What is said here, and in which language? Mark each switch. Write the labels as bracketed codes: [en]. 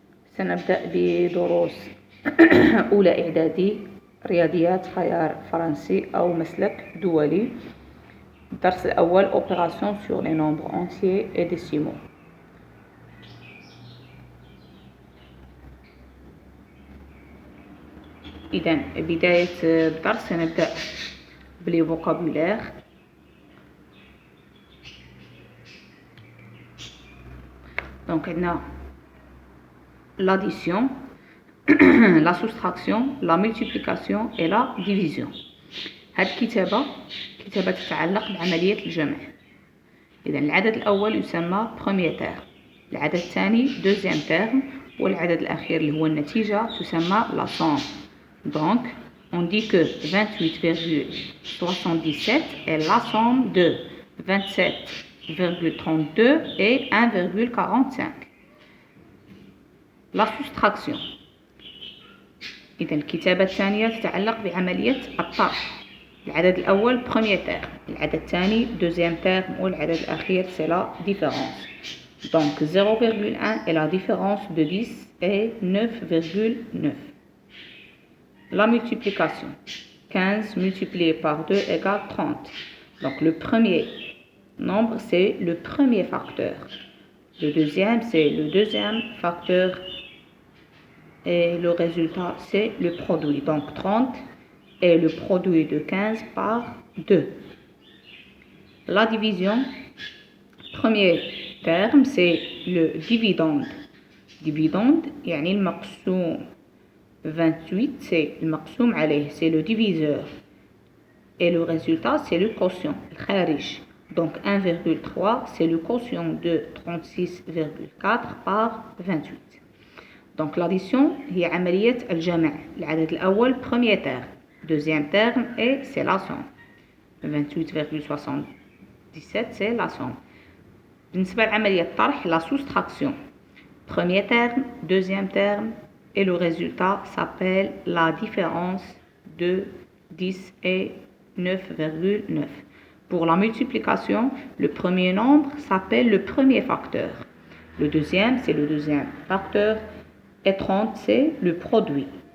[ar] سنبدأ بدروس أولى إعدادي رياضيات خيار فرنسي أو مسلك دولي. الدرس الأول [fr] Opération sur les nombres entiers et décimaux. [ar] إذن بداية الدرس سنبدأ بلي فوكابولير. [fr] Donc [ar] عندنا [fr] l'addition, la soustraction, la multiplication et la division. [ar] هذه الكتابة تتعلق بعملية الجمع. إذا العدد الأول يسمى [fr] premier terme، [ar] العدد الثاني [fr] deuxième terme، [ar] والعدد الأخير اللي هو النتيجة تسمى [fr] la somme. Donc on dit que 28,77 est la somme de 27,32 et 1,45. La soustraction. [ar] إذا الكتابة الثانية تتعلق بعملية الطرح. العدد الأول [fr] premier terme، [ar] العدد الثاني [fr] deuxième terme، [ar] والعدد الأخير [fr] c'est la différence. Donc 0,1 est la différence de 10 et 9,9. La multiplication. 15 multiplié par 2 égale 30. Donc le premier nombre c'est le premier facteur. Le deuxième c'est le deuxième facteur. Et le résultat c'est le produit. Donc 30 est le produit de 15 par 2. La division. Premier terme c'est le dividende. [ar] Dividende يعني المقسوم. [fr] 28 c'est [ar] المقسوم عليه, [fr] c'est le diviseur. Et le résultat c'est le quotient, الخارج. Donc 1,3 c'est le quotient de 36,4 par 28. Donc l'addition [ar] هي عملية الجمع. العدد الأول [fr] premier terme, deuxième terme et c'est la somme. 28,77 c'est la somme. [ar] بالنسبة لعملية الطرح [fr] la soustraction. Premier terme, deuxième terme et le résultat s'appelle la différence de 10 et 9,9. Pour la multiplication, le premier nombre s'appelle le premier facteur. Le deuxième c'est le deuxième facteur. Et 30 c'est le produit.